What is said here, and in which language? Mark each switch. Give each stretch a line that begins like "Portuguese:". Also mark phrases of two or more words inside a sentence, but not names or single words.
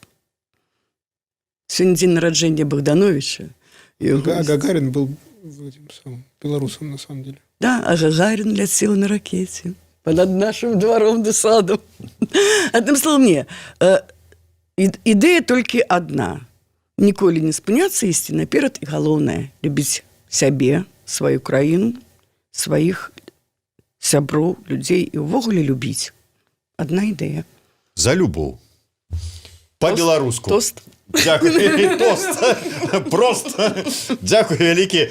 Russian: Сегодня день народжения Богдановича. А Гагарин был этим самым белорусом, на самом деле. Да, а Гагарин летел на ракете понад нашим двором да садом. Одним словом, не. Идея только одна.
Belarusian: Ніколі не спыняцца, ісці наперад, і галоўнае – любіць сябе, сваю краіну, сваіх сяброў, людзей і ўвогуле любіць. Одна ідэя. За любоў. По-беларуску. Тост. Дякую. Тост. Просто. Дякую вялікі.